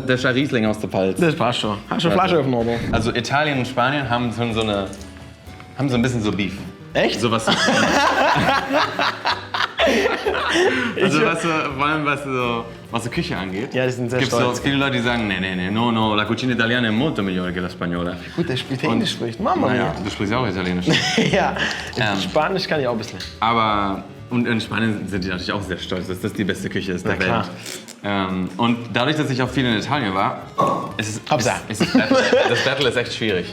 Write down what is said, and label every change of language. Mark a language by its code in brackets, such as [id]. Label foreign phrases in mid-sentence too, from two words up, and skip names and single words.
[de] Der ist ein Riesling aus der Pfalz. Das passt schon. Hast du eine Flasche auf in Ordnung? Also Italien und Spanien haben so ein bisschen so Beef. Echt? So was. Also vor allem was so Küche angeht. Ja, die sind sehr Gibt so stolz. viele Leute, die sagen, nee, [it] no, la cucina italiana è molto migliore che la spagnola. [de] Gut, der spielt Englisch spricht. [it] Mama [de] Naja, [it] mia. [de] du sprichst ja auch Italienisch. Ja, Spanisch kann ich auch ein bisschen. Aber und in Spanien sind die natürlich auch sehr stolz, dass das die beste Küche ist der Na klar. Welt. Und dadurch, dass ich auch viel in Italien war, Hopsa. das Battle ist echt schwierig.